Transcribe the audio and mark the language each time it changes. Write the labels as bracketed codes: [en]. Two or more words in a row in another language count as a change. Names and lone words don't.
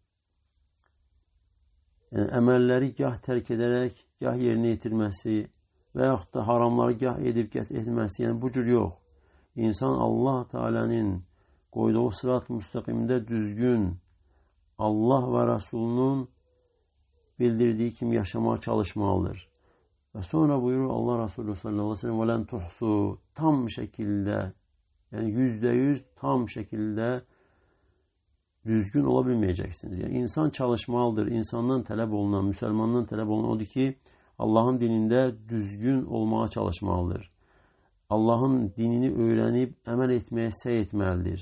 [az] Yəni əməlləri gah tərk edərək, gah yerinə yetirməsi və yaxud da haramları gah edib etməsi, yəni bu cür yox. İnsan Allah Teala'nın qoyduğu sırat-ı müstəqimdə düzgün Allah və Rəsulunun bildirdiyi kimi yaşamaya çalışmalıdır. Və sonra buyurur Allah Resulü [ar] صلى الله عليه وسلم وَلَنْ تُحْسُوا [az] tam şəkildə, yəni %100 tam şəkildə düzgün ola bilməyəcəksiniz. Yəni insan çalışmalıdır. İnsandan tələb olunan, müsəlmandan tələb olunan odur ki, Allahın dinində düzgün olmağa çalışmalıdır. Allahın dinini öyrənib əməl etməyə səy etməlidir.